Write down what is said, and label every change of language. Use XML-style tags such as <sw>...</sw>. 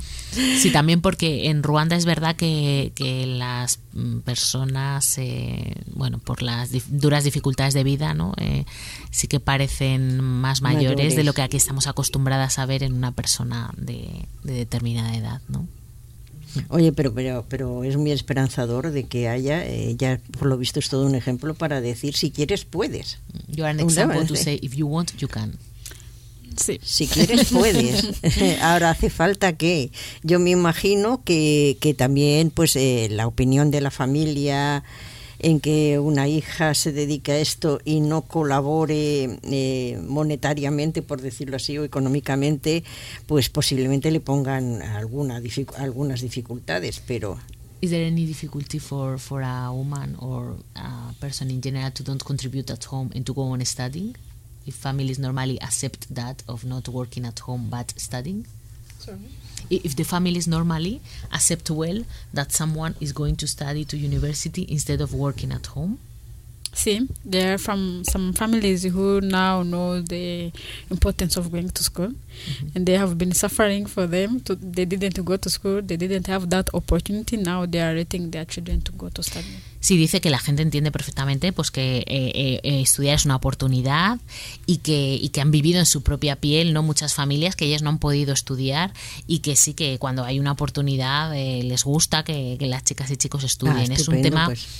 <es>Sí, también porque en Ruanda es verdad que las personas, bueno, por las duras dificultades de vida, ¿no? Sí que parecen más mayores de lo que aquí estamos acostumbradas a ver en una persona de determinada edad, ¿no? Oye, pero es muy esperanzador de que haya, ya por lo visto es todo un ejemplo para decir si quieres puedes.</es> <en>You are an example to say if you want you can.</en> <es>Sí. Si quieres, puedes. Ahora, ¿hace falta qué? Yo me imagino que también pues la opinión de la familia en que una hija se dedique a esto y no colabore monetariamente, por decirlo así, o económicamente, pues posiblemente le pongan algunas dificultades, pero...</es> <en>Is there any difficulty for a woman or a person in general to don't contribute at home and to go on studying? If families normally accept that of not working at home but studying? Sorry? If the families normally accept well that someone is going to study to university instead of working at home? Sí, there are some families who now know the importance of going to school, mm-hmm. and they have been suffering for them. They didn't go to school, they didn't have that opportunity. Now they are letting their children to go to study.</en> <es>Sí, dice que la gente entiende perfectamente, pues que estudiar es una oportunidad y que han vivido en su propia piel, no muchas familias que ellas no han podido estudiar y que sí que cuando hay una oportunidad les gusta que las chicas y chicos estudien. Ah, es un tema pues.</es>